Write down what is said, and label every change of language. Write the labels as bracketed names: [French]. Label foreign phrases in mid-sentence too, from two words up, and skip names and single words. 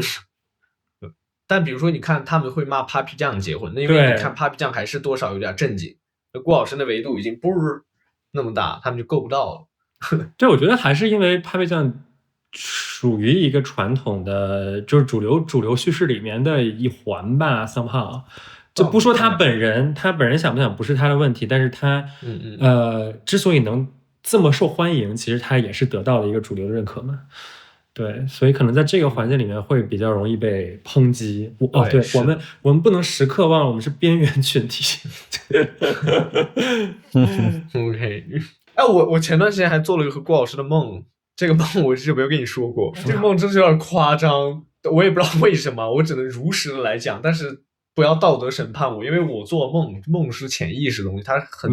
[Chinese] 但比如說，你看他們會罵 Papi 醬結婚，那因為你看 Papi 醬還是多少有點正經，郭老師的維度已經不是那麼大，他們就夠不到了。对，我覺得還是因為 Papi 醬屬於一個傳統的，就是主流敘事裡面的一環吧 ，somehow 就不說他本人，他本人想不想不是他的問題，但是他之所以能這麼受歡迎，其實他也是得到了一個主流的認可嘛。對，所以可能在這個環境裡面會比較容易被抨擊。對，我們不能時刻忘了我們是邊緣群體。 OK， 我前段時間還做了一個和郭老師的夢。這個夢我是沒有跟你說過，這個夢真是有點誇張，我也不知道為什麼，我只能如實的來講，但是不要道德審判我，因為我做夢是潛意識的東西，它很